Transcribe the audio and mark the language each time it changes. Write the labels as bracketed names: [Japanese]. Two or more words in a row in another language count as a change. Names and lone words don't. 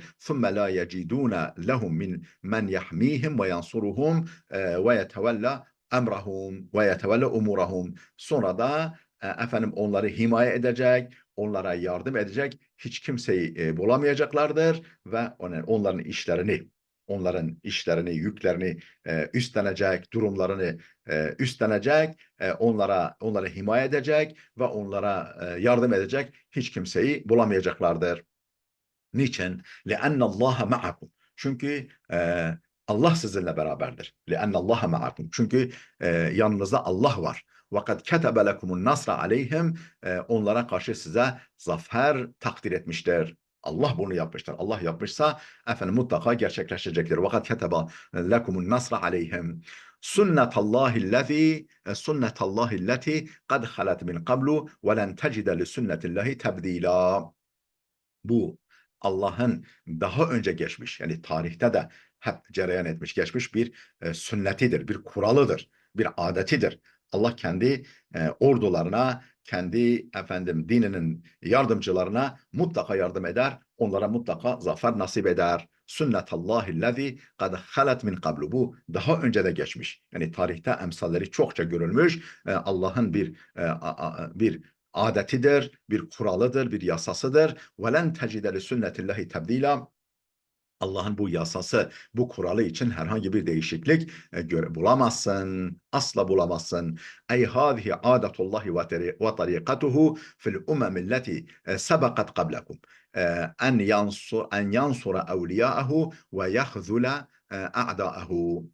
[Arabic] ثُمَّ لَا يَجِدُونَ لَهُمْ مَنْ يَحْمِيهِمْ وَيَنْصُرُهُمْ وَيَتَوَلَّ اَمْرَهُمْ وَيَتَوَلَّ اُمُورَهُمْ. [Turkish] Sonra da onları himaye edecek, onlara yardım edecek hiç kimseyi bulamayacaklardır ve onların işlerini, yüklerini üstlenecek, durumlarını üstlenecek, onları himaye edecek ve onlara yardım edecek hiç kimseyi bulamayacaklardır. Niçin? [Arabic] لِأَنَّ اللّٰهَ مَعَكُمْ. [Turkish] Çünkü Allah sizinle beraberdir. [Arabic] لِأَنَّ اللّٰهَ مَعَكُمْ. [Turkish] Çünkü yanınızda Allah var. [Arabic] وَقَدْ كَتَبَ لَكُمُ النَّصْرَ عَلَيْهِمْ. [Turkish] Onlara karşı size zafer takdir etmiştir. Allah bunu yapmıştır. Allah yapmışsa mutlaka gerçekleşecektir. [Arabic] وَقَدْ كَتَبَ لَكُمُ النَّصْرَ عَلَيْهِمْ. سُنَّةَ اللّٰهِ الَّتِي قَدْ خَلَتْ مِنْ قَبْلُ وَلَنْ تَجِدَ لِسُنَّةِ اللّٰهِ تَبْد۪يلًا. [Turkish] Bu Allah'ın daha önce geçmiş, yani tarihte de hep cereyan etmiş geçmiş bir sünnetidir, bir kuralıdır, bir adetidir. Allah kendi ordularına, kendi dininin yardımcılarına mutlaka yardım eder, onlara mutlaka zafer nasip eder. [Arabic] سنة الله التي قد خلت من قبل. [Turkish] Bu daha önce de geçmiş. Yani tarihte emsalleri çokça görülmüş. Allah'ın bir adetidir, bir kuralıdır, bir yasasıdır. [Arabic] وَلَنْ تَجِدَ لِسُنَّةِ اللّٰهِ تَبْد۪يلًا. [Turkish] Allah'ın bu yasası, bu kuralı için herhangi bir değişiklik bulamazsın. Asla bulamazsın. [Arabic] أي هذه عادة الله وطريقته في الأمم التي سبقت قبلكم. أن ينصر أولياءه ويخذل أعداءه.